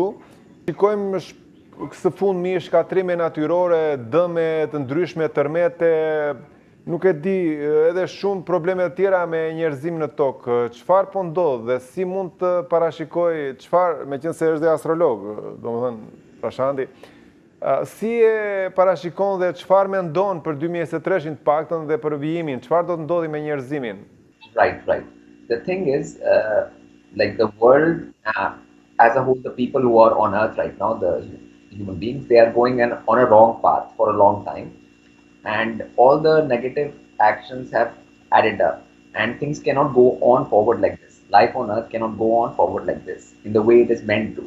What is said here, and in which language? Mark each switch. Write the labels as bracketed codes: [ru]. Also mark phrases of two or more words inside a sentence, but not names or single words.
[sq] Shikojmë së fundmi shkatrime natyrore, dëme të ndryshme, tërmete, nuk e di, edhe shumë probleme të tjera me njerëzim në tokë. Çfarë po ndodh dhe si mund të parashikoj çfarë, meqense është dhe astrolog, domethënë Prashanti, si e parashikon dhe çfarë mendon për 2023-in të paktën dhe për vijimin, çfarë do të ndodhi me njerëzimin? [en] Right. The thing is, like the world as a whole, the people who are on Earth right now, the human beings, they are going on a wrong path for a long time. And all the negative actions have added up. And things cannot go on forward like this. Life on Earth cannot go on forward like this, in the way it is meant to.